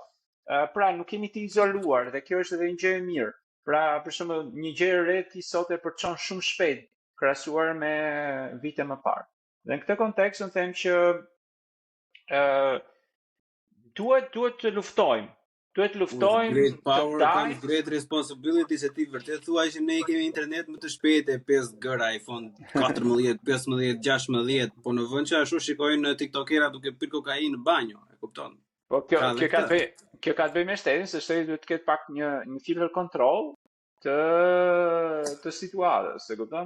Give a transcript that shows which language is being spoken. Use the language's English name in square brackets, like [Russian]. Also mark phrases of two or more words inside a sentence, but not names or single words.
[Albanian] Pra nuk kemi të izoluar dhe kjo është edhe një gjë e mirë. Pra për shembull një gjë e re ti sot e përçon shumë shpejt krahasuar me vite më parë. Dhe në këtë kontekst unë them që duhet të luftojmë. Duhet të luftojmë. [English] Great power comes great responsibility, [Albanian] se ti vërtet thua që ne kemi internet më të shpejtë, 5G, iPhone 14, 15, 16, po në vend që ashtu shikojnë në TikTokera duke pirë kokainë në banjo, e kupton? Po kjo ka të bëjë me shtetin, se shteti duhet të ketë pak një filtr kontroll, të situatës, e kupton?